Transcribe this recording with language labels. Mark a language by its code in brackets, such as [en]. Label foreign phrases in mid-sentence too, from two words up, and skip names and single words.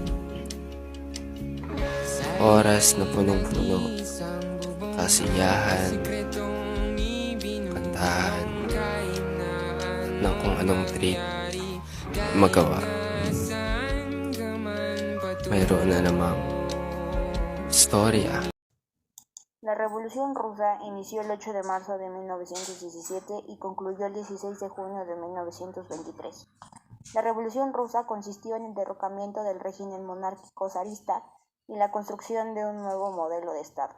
[tl] Oras na punong-puno, kasiyahan, kantahan, ng kung anong treat magawa. Mayroon na namang istorya. [es] La Revolución Rusa inició el 8 de marzo de 1917 y concluyó el 16 de junio de 1923. La Revolución Rusa consistió en el derrocamiento del régimen monárquico zarista y la construcción de un nuevo modelo de Estado.